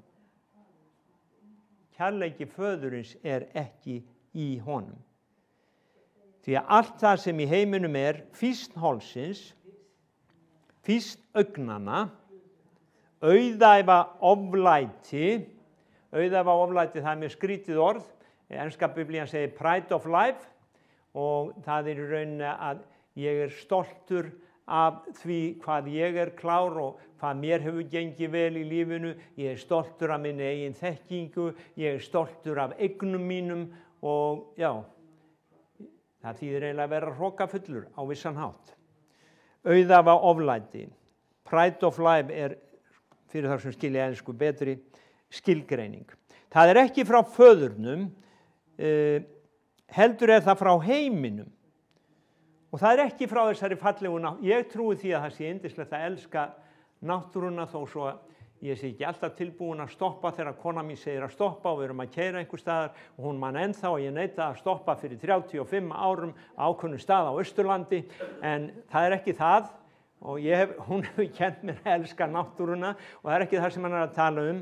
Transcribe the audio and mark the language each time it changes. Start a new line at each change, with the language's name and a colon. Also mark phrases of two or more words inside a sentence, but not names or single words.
Icelandic: Kærleiki föðurins er ekki í honum. Því að allt það sem í heiminum er, fýsn hálsins, fýsn augnanna, auðæfa oflæti, það er mjög skrítið orð, enska biblían segir
English: pride of life,
Icelandic: og það er í rauninni að ég er stoltur af því hvað ég er klár og hvað mér hefur gengið vel í lífinu, ég er stoltur af minni eigin þekkingu, ég er stoltur af eignum mínum og það þýðir eiginlega að vera hrokafullur á vissan hátt. Auðæfa oflæti,
English: pride of life
Icelandic: er, fyrir þar sem skilja ensku betri, skilgreining. Það er ekki frá föðurnum, heldur er það frá heiminum. Og það er ekki frá þessari fallegu náttúru. Ég trúi því að það sé yndislegt að elska náttúruna, þó svo ég sé ekki alltaf tilbúin að stoppa þegar kona mín segir að stoppa og við erum að keyra einhver staðar og hún man ennþá og ég neita að stoppa fyrir 35 árum á ákveðnum stað á Austurlandi, en það er ekki það og hún hefur kennt mér að elska náttúruna og það er ekki það sem hann er að tala um.